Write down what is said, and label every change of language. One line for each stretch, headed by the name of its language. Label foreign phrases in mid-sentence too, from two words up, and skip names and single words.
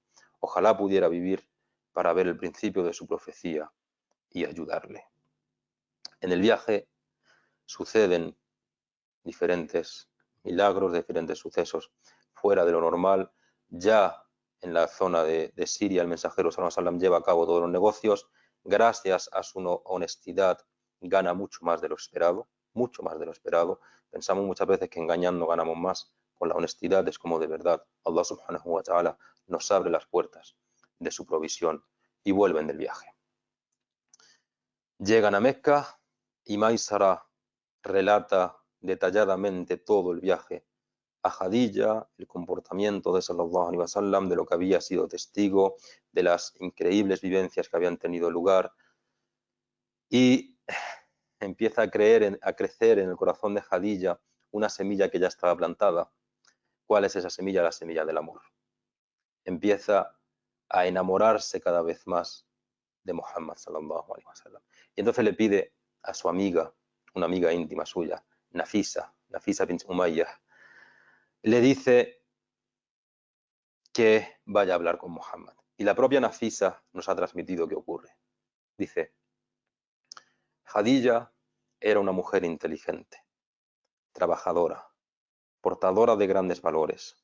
Spanish: Ojalá pudiera vivir para ver el principio de su profecía y ayudarle. En el viaje suceden diferentes milagros, diferentes sucesos fuera de lo normal. Ya en la zona de Siria, el mensajero
Arabic: صلى الله عليه وسلم
Spanish: lleva a cabo todos los negocios. Gracias a su honestidad, gana mucho más de lo esperado, mucho más de lo esperado. Pensamos muchas veces que engañando ganamos más. Con la honestidad es como de verdad Allah
Arabic: سبحانه وتعالى
Spanish: nos abre las puertas de su provisión y vuelven del viaje. Llegan a Mecca y Maisara relata detalladamente todo el viaje a Khadija, el comportamiento de
Arabic: صلى الله عليه وسلم,
Spanish: de lo que había sido testigo, de las increíbles vivencias que habían tenido lugar y empieza a crecer en el corazón de Khadija una semilla que ya estaba plantada. ¿Cuál es esa semilla? La semilla del amor. Empieza a enamorarse cada vez más de Muhammad
Arabic: صلى الله عليه وسلم.
Spanish: Y entonces le pide a su amiga, una amiga íntima suya, Nafisa bint Umayyah, le dice que vaya a hablar con Muhammad. Y la propia Nafisa nos ha transmitido qué ocurre. Dice, Khadija era una mujer inteligente, trabajadora, portadora de grandes valores.